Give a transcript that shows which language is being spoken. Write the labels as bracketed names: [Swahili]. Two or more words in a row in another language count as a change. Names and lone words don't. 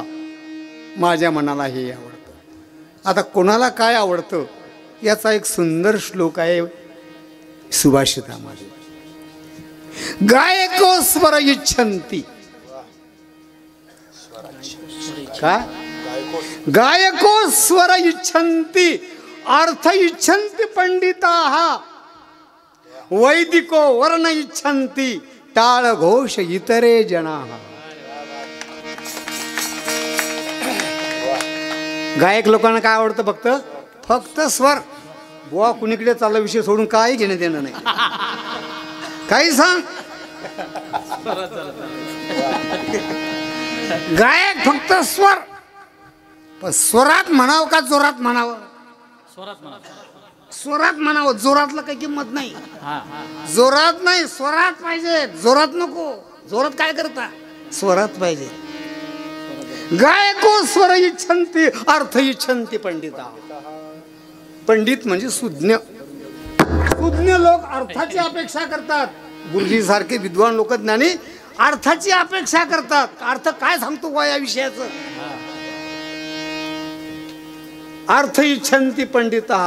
[Marathi] माझ्या मनाला हे आवडतं. आता कोणाला काय आवडतं याचा एक सुंदर श्लोक आहे सुभाषितामध्ये. [Sanskrit] गायको स्वर इच्छन्ति, काय गायको स्वर इच्छन्ति अर्थ इच्छन्ति पंडिताः, वैदिको वर्ण इच्छन्ति टाळ घोष इतरे जनाः. [Marathi] गायक लोकांना काय आवडतं? फक्त स्वर. बुवा कुणीकडे चालला विषय सोडून काही घेणं देणं नाही. काही सांग. गायक फक्त स्वर. पण स्वरात म्हणावं का जोरात म्हणावं? स्वरात म्हणावं. जोरातला काही किंमत नाही. जोरात नाही, स्वरात पाहिजे. जोरात नको. जोरात काय करता? स्वरात पाहिजे. [Sanskrit] गायको स्वर इच्छन्ति अर्थ इच्छन्ति पंडिता. [Marathi] पंडित म्हणजे सुज्ञ. सुज्ञ लोक अर्थाची अपेक्षा करतात. गुरुजी सारखे विद्वान लोक ज्ञानी अर्थाची अपेक्षा करतात. अर्थ काय सांगतो का या विषयाचं? [Sanskrit] अर्थ इच्छन्ति पंडिता.